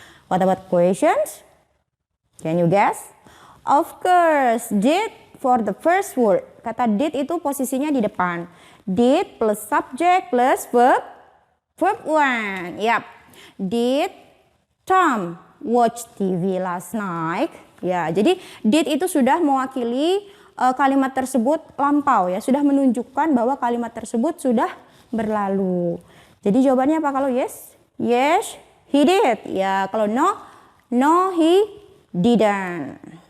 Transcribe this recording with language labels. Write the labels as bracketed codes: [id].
[en] What about questions? Can you guess? Of course, did for the first word. [id] Kata did itu posisinya di depan. [en] Did plus subject plus verb 1. [id] Yap. [en] Did Tom watch TV last night? [id] Ya, jadi did itu sudah mewakili kalimat tersebut lampau ya, sudah menunjukkan bahwa kalimat tersebut sudah berlalu. Jadi jawabannya apa kalau yes? [en] Yes, he did. [id] Ya, kalau [en] no, no he didn't.